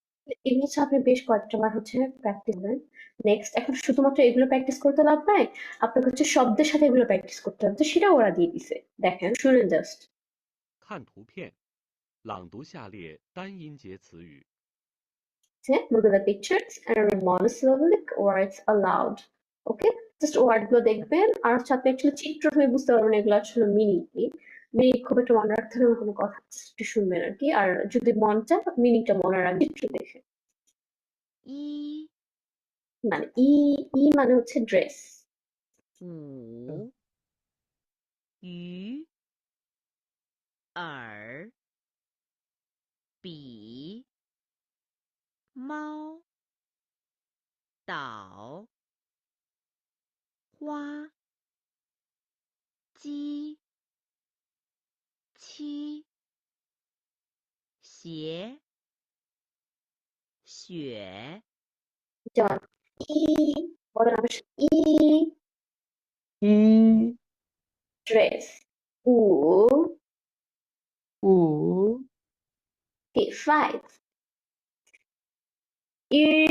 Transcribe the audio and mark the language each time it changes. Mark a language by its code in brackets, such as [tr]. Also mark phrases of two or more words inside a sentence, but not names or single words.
[bn] এগুলো হচ্ছে আপনি বেশ কয়েকটা বার হচ্ছে প্র্যাকটিস করেন। নেক্সট এখন শুধুমাত্র এগুলো প্র্যাকটিস করতে লাভ নাই, আপনাকে হচ্ছে শব্দের সাথে এগুলো প্র্যাকটিস করতে হবে, তো সেটাও ওরা দিয়ে দিছে। দেখেন শুনেন জাস্ট। [zh] 看图片，朗读下列单音节词语。 [en] Look at the pictures and read monosyllabic words aloud. [bn] Okay, [en] just word [bn] গুলো দেখবেন আর হচ্ছে আপনি অ্যাকচুয়ালি চিত্র হয়ে বুঝতে পারবেন এগুলো আসলে মিনিং কি। মিনিং খুব একটা মনে রাখতে হবে কোনো কথা just একটু শুনবেন আর কি, আর যদি মন চায় মিনিংটা মনে রাখবেন চিত্র দেখে। [zh] 一 [bn] মানে [zh] 衣 衣 [bn] মানে হচ্ছে ড্রেস। [zh] 五鱼耳比猫岛花鸡七鞋雪 [bn] যেমন ই বলেন আমার সাথে, ই [zh] ই [bn] ড্রেস। উ [zh] উ [bn] okay, 5. ই